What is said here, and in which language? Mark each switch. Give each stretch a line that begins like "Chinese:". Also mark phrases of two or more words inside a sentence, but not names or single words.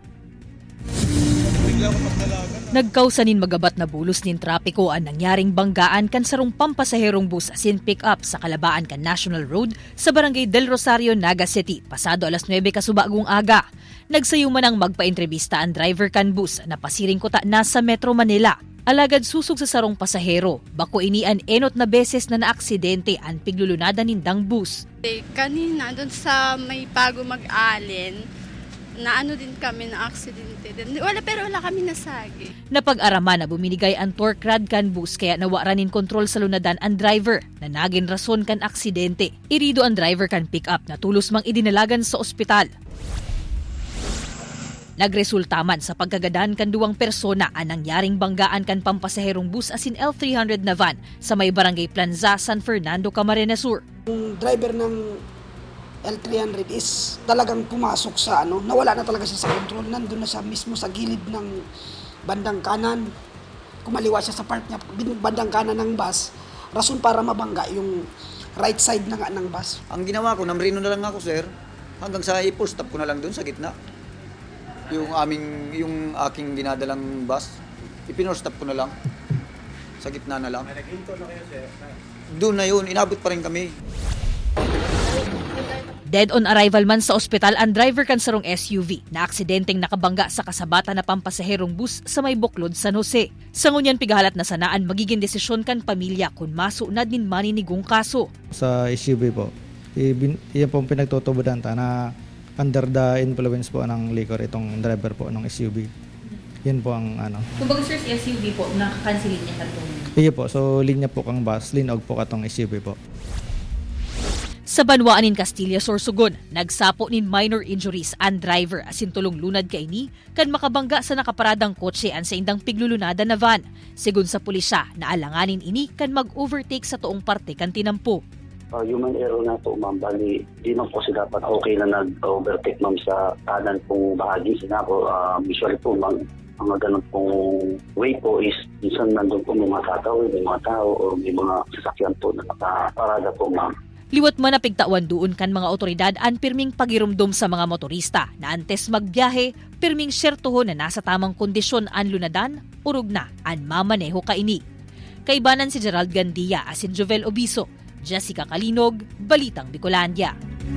Bikol: Nagkausanin magabat na bulos nin trapiko ang nangyaring banggaan kan sarong pampasaherong bus asin pick-up sa kalabaan kan National Road sa Barangay Del Rosario, Naga City, pasado alas 9 kasubagong aga. Nagsayuman ang magpa-entrevista ang driver kan bus na pasiring kota na sa Metro Manila. Alagad susog sa sarong pasahero, bako inian enot na beses na naaksidente ang piglulunada nindang bus.
Filipino: Kanina doon sa may bago mag-alin, na ano din kami na aksidente din. Pero wala kami nasagi.
Bikol: Napag-araman na buminigay ang torque rod kan bus kaya nawaranin kontrol sa lunadan ang driver na naging rason kan aksidente. Irido ang driver kan pick-up na tulos mang idinalagan sa ospital. Nagresulta man sa pagkagadan kan duwang persona ang nangyaring banggaan kan pampasaherong bus asin L300 na van sa may Barangay Planza, San Fernando, Camarines Sur.
Filipino: Yung driver ng L300 is talagang pumasok sa nawala na talaga siya sa control. Nandun na siya mismo sa gilid ng bandang kanan. Kumaliwa siya sa part niya, bandang kanan ng bus. Rason para mabangga yung
English: right side
Filipino: na nga ng bus. Ang ginawa ko, namrino na lang ako, sir. Hanggang sa i-
English: full stop
Filipino: ko na lang dun sa gitna. Yung aking ginadalang bus, ipinor-stop ko na lang. Sa gitna na lang. Nag-hinto na kayo, sir? Doon na yun, inabot pa rin kami.
Bikol: Dead on arrival man sa ospital ang driver kan sarong SUV na aksidenteng nakabangga sa kasabata na pampasaherong bus sa may Buklod, San Jose. Sa ngunyan pigahalat na sanaan magiging desisyon kan pamilya kung masunad nin maninigong kaso.
Filipino: Sa SUV po, iyan po pinagtutubudan ta na
English: under the influence
Filipino: po ng liquor itong driver po ng SUV. Yan po ang Kung baga sir, si SUV po, nakakansilin niya katong?
Bikol: Iya po, so linya po kang bus, linog po katong SUV po. Sa Banwaan in Castilla, Sorsogon, nagsapo nin minor injuries ang driver asin tulong lunad kay ni kan makabangga sa nakaparadang kotse an sa indang piglulunada na van. Sigun sa pulisya, naalanganin ini kan mag-overtake sa tuong parte kan tinampo.
English: Human error
Filipino: na to, ma'am. Bali, di man po sila dapat okay na nag-overtake, ma'am, sa kanan pong bahagi. Sinako, usually po, ma'am, mga ganun pong way po is minsan nandun po may mga tao o may mga sasakyan po na nakaparada po, ma'am.
Bikol: Liwat man napigtawan doon kan mga otoridad ang pirming pagirumdum sa mga motorista na antes magbiyahe, pirming syertuho na nasa tamang kondisyon ang lunadan, urog na ang mamaneho kaini. Kaibanan si Gerald Gandia asin Jovel Obiso, Jessica Calinog, Balitang Bicolandia.